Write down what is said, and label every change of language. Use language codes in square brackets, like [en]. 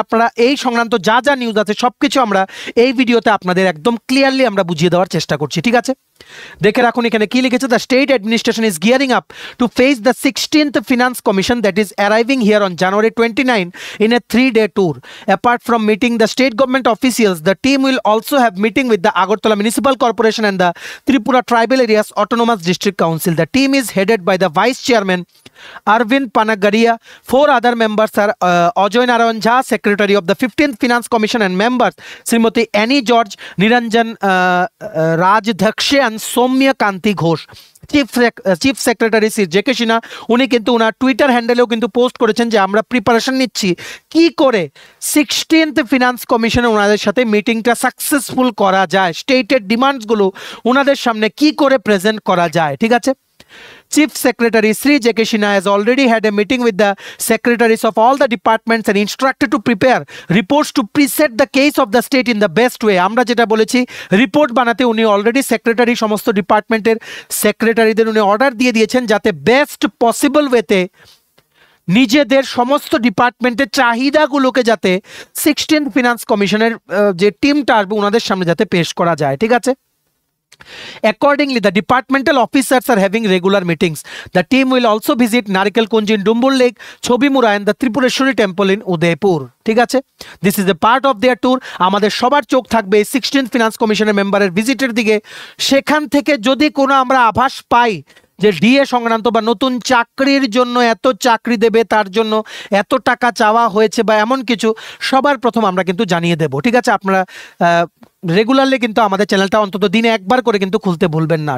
[bn] আপনারা এই সংক্রান্ত যা যা নিউজ আছে সব কিছু আমরা এই ভিডিওতে আপনাদের একদম ক্লিয়ারলি আমরা বুঝিয়ে দেওয়ার চেষ্টা করছি। ঠিক আছে, দেখে রাখুন এখানে কি লিখেছে, [en] The state administration is gearing up to face the 16th finance commission that is arriving here on January 29 in a 3-day tour. Apart from meeting the state government officials, the team will also have meeting with the Agartala Municipal Corporation and the Tripura Tribal Areas Autonomous District Council. The team is headed by the Vice Chairman Arvind Panagaria. 4 other members are Ajoy Narayan Jha, Secretary of the 15th Finance Commission, and members Srimati Annie George, Niranjan Rajdakshe and Soumya Kanti Ghosh. [bn] Chief secretary Shri JK Sinha উনি কিন্তু ওনার Twitter হ্যান্ডেলেও কিন্তু post করেছেন যে আমরা preparation নিচ্ছি কি করে 16th finance কমিশনে ওনাদের সাথে মিটিংটা সাকসেসফুল করা যায়, স্টেটের ডিমান্ডসগুলো ওনাদের সামনে কি করে প্রেজেন্ট করা যায়। ঠিক আছে, [en] Chief Secretary Sri J.K. Sinha has already had a meeting with the secretaries of all the departments and instructed to prepare reports to present the case of the state in the best way. [bn] আমরা যেটা বলেছি report বানাতে উনি already secretary সমস্ত ডিপার্টমেন্টের সেক্রেটারিদের উনি order দিয়ে দিয়েছেন যাতে বেস্ট পসিবল ওয়েতে নিজেদের সমস্ত ডিপার্টমেন্টের চাহিদাগুলোকে যাতে 16th ফিনান্স কমিশনের যে টিমটা আসবে ওনাদের সামনে যাতে পেশ করা যায়। ঠিক আছে, [en] accordingly the departmental officers are having regular meetings. The team will also visit Narikal Kunj in Dumbur Lake, Chobimura and the Tripureshwari temple in Udaipur. [bn] ঠিক আছে, [en] this is a part of their tour. [bn] আমাদের সবার চোখ থাকবে 16th finance কমিশনের মেম্বারের ভিজিটের দিকে। সেখান থেকে যদি কোনো আমরা আভাস পাই যে ডিএ সংক্রান্ত বা নতুন চাকরির জন্য এত চাকরি দেবে, তার জন্য এত টাকা চাওয়া হয়েছে বা এমন কিছু, সবার প্রথম আমরা কিন্তু জানিয়ে দেব। ঠিক আছে, আপনারা রেগুলারলি কিন্তু আমাদের চ্যানেলটা অন্তত দিনে একবার করে কিন্তু খুলতে ভুলবেন না।